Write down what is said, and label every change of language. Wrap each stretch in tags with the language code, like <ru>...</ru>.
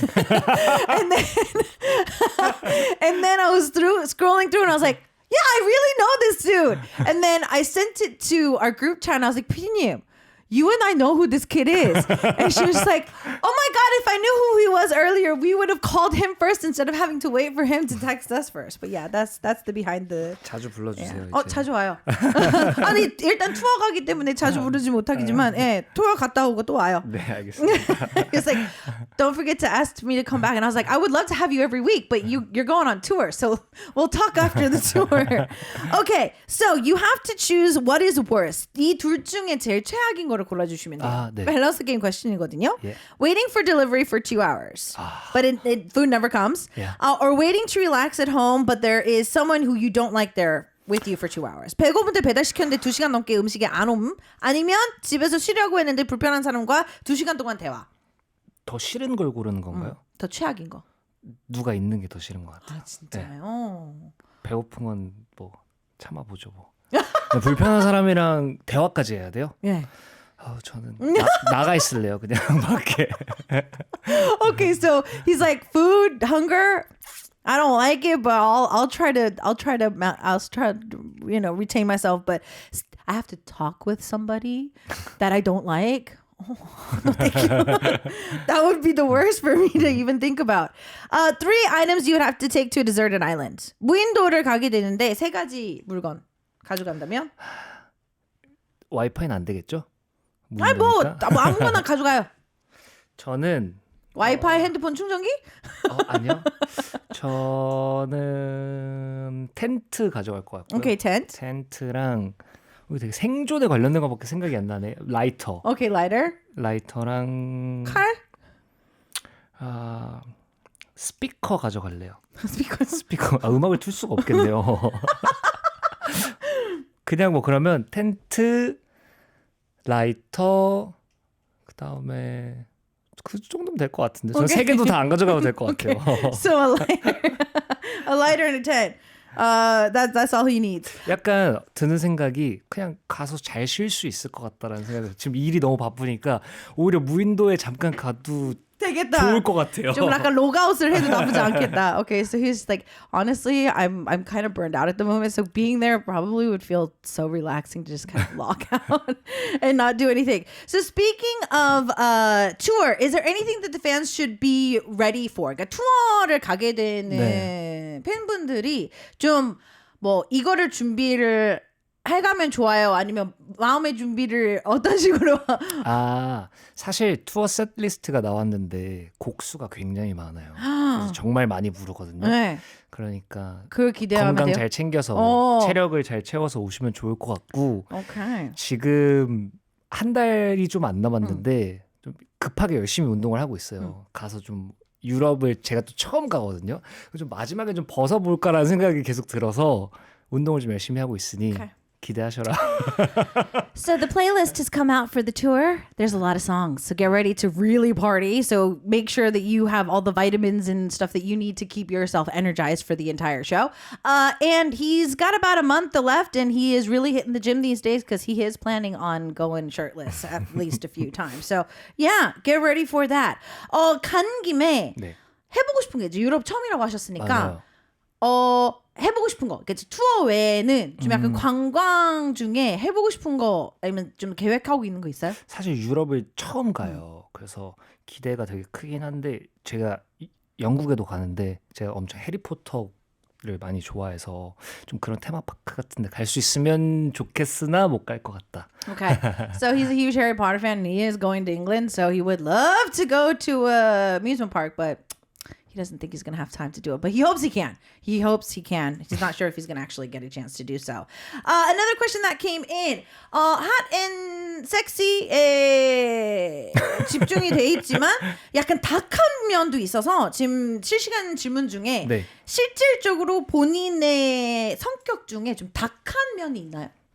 <en>and then I was scrolling through and I was like, yeah, I really know this dude. And then I sent it to our group chat and I was like, PD님, you and I know who this kid is. And she was like, oh my God, if I knew who he was earlier, we would have called him first instead of having to wait for him to text us first. But yeah, that's the behind the.</en> <ko>자주 불러주세요.</ko> <en>Yeah.</en> <ko>자주 와요. 아니, 일단 투어 가기 때문에 자주 부르지 못하겠지만, 투어 갔다 오고 또 와요. 네, 알겠습니다.</ko> <en>It's like, don't forget to ask me to come back. And I was like, I would love to have you every week, but you're going on tour. So we'll talk after the tour. Okay, so you have to choose what is worse.</en> <ko>이 둘 중에 제일 최악인 거를 골라주시면 돼요. 네. 밸런스 게임 question이거든요.</ko> <en>Yeah. Waiting for delivery for 2 hours, but food never comes. Yeah. Or waiting to relax at home, but there is someone who you don't like there with you for 2 hours.</en> <ko>배고픈데 배달시켰는데 2시간 넘게 음식이 안 옴. 아니면 집에서 쉬려고 했는데 불편한 사람과 2시간 동안 대화. 더 싫은 걸 고르는 건가요? 더 최악인 거. 누가 있는 게 더 싫은 것 같아요. 진짜요? 네. 배고픈 건 뭐 참아보죠 뭐. 불편한 사람이랑 대화까지 해야 돼요? 예. 저는 나가 있을래요 그냥 밖에.</ko> <en>Okay, so he's like food, hunger. I don't like it, but I'll try to retain myself. But I have to talk with somebody that I don't like. Oh, no, thank you. That would be the worst for me to even think about. 3 items you would have to take to a deserted island.</en> <ko>무인도를 가게 되는데 3가지 물건 가져간다면? 와이파이는 안 되겠죠? 아니 뭐 아무거나 가져가요. 저는 와이파이 핸드폰 충전기? 아니요. 저는 텐트 가져갈 것 같고요. 오케이, 텐트. 텐트랑 되게 생존에 관련된 거밖에 생각이 안 나네. 라이터.</ko> <en>Okay, lighter.</en> <ko>라이터랑 칼? 스피커 가져갈래요. 스피커. 스피커. 음악을 틀 수가 없겠네요. 그냥 뭐 그러면 텐트, 라이터, 그 다음에 그 정도면 될 것 같은데. 저는 세 개도 다 안 가져가도 될 것 같아요.</ko> <en>So a lighter, a lighter and a tent. That's all he needs.</en> <ko>약간 드는 생각이 그냥 가서 잘 쉴 수 있을 것 같다라는 생각이 지금 일이 너무 바쁘니까 오히려 무인도에 잠깐 가도 되겠다. 좋을 것 같아요. 좀 약간 로그아웃을 해도 나쁘지 않겠다.</ko> <en>Okay, so he's like, honestly, I'm kind of burned out at the moment. So being there probably would feel so relaxing to just kind of log out and not do anything. So speaking of tour, is there anything that the fans should be ready for?</en> <ko>그러니까 투어를 가게 되는 팬분들이 좀 뭐 이거를 준비를 해가면 좋아요. 아니면 마음의 준비를 어떤 식으로? 사실 투어 세트리스트가 나왔는데 곡수가 굉장히 많아요. 그래서 정말 많이 부르거든요. 네. 그러니까 그걸 기대하면 건강 돼요? 잘 챙겨서 체력을 잘 채워서 오시면 좋을 것 같고</ko> <en>Okay.</en> <ko>지금 한 달이 좀 안 남았는데 좀 급하게 열심히 운동을 하고 있어요. 가서 좀 유럽을 제가 또 처음 가거든요. 좀 마지막에 좀 벗어볼까라는 생각이 계속 들어서 운동을 좀 열심히 하고 있으니 기대하셔라.</ko> <en>So the playlist has come out for the tour. There's a lot of songs. So get ready to really party. So make sure that you have all the vitamins and stuff that you need to keep yourself energized for the entire show. And he's got about a month left and he is really hitting the gym these days because he is planning on going shirtless at least a few times. So yeah, get ready for that.</en> <ko>간 김에 네. 해보고 싶은 게 이제 유럽 처음이라고 하셨으니까 맞아요. 해보고 싶은 거, 그러니까 투어 외에는 좀 약간 관광 중에 해보고 싶은 거 아니면 좀 계획하고 있는 거 있어요? 사실 유럽을 처음 가요. 그래서 기대가 되게 크긴 한데 제가 영국에도 가는데 제가 엄청 해리포터를 많이 좋아해서 좀 그런 테마파크 같은 데 갈 수 있으면 좋겠으나 못 갈 것 같다.</ko> <en>Okay, so he's a huge Harry Potter fan and he is going to England, so he would love to go to a amusement park, but he doesn't think he's going to have time to do it, but he hopes he can. He hopes he can. He's not sure if he's going to actually get a chance to do so. Another question that came in. Hot and sexy</en> <ko>에 집중이 돼 있지만 약간 닭한 면도 있어서 지금 실시간 질문 중에 네. 실질적으로 본인의 성격 중에 좀 닭한 면이 있나요?</ko>